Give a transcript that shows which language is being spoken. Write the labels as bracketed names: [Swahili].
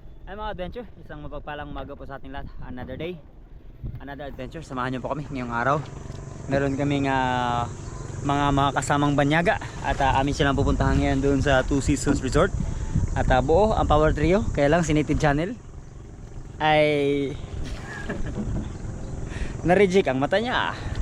[Filipino] Ay mga adventure, isang mapagpalang umaga po sa ating lahat. [English] Another day, another adventure. [Filipino] Samahan niyo po kami ngayong araw. Meron kaming mga kasamang banyaga at amin silang pupuntahan ngayon doon sa Two Seasons Resort. At buo ang power trio, kaya lang si Native Channel ay na-reject ang mata niya.